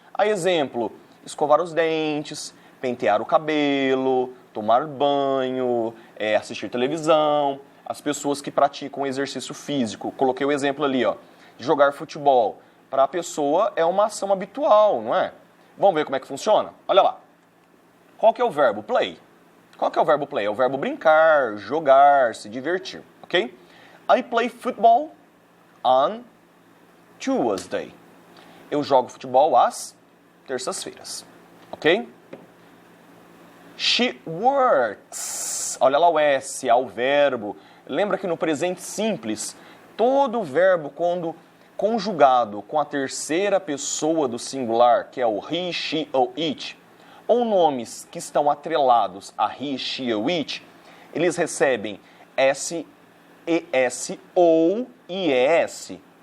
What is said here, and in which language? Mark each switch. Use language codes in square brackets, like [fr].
[pt] A exemplo, escovar os dentes, pentear o cabelo, tomar banho, assistir televisão, as pessoas que praticam exercício físico. Coloquei o exemplo ali, ó, de jogar futebol. Para a pessoa é uma ação habitual, não é? Vamos ver como é que funciona? Olha lá. Qual que é o verbo? Play. Qual que é o verbo play? É o verbo brincar, jogar, se divertir, ok? [en] I play football on Tuesday. [pt] Eu jogo futebol às terças-feiras, ok? [en] She works. [pt] Olha lá o S, ao verbo. Lembra que no presente simples, todo verbo quando conjugado com a terceira pessoa do singular, que é o he, she ou it, ou nomes que estão atrelados a he, she ou it, eles recebem S, ES ou IES.